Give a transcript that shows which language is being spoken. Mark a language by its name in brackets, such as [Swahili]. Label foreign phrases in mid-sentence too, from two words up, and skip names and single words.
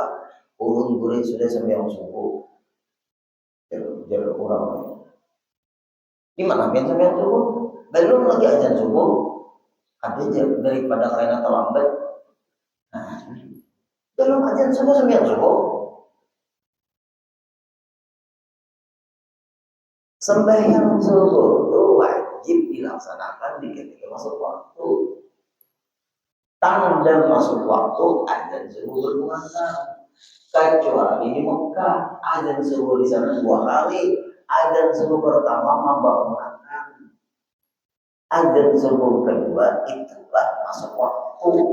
[Banjar] Ulun gurih sudah sembahyang subuh. Jadi orang di mana biasa sembahyang subuh? [Indonesian] Belum lagi azan subuh. Ada aja daripada karena terlambat. Nah, belum azan subuh sembahyang subuh. Sembahyang subuh itu wajib dilaksanakan di ketika masuk waktu. Tanda masuk waktu azan subuh berkumandang. Kecuali di Mekah azan subuh di sana 2 kali. Azan subuh pertama membangunkan. Azan subuh kedua itulah masuk waktu.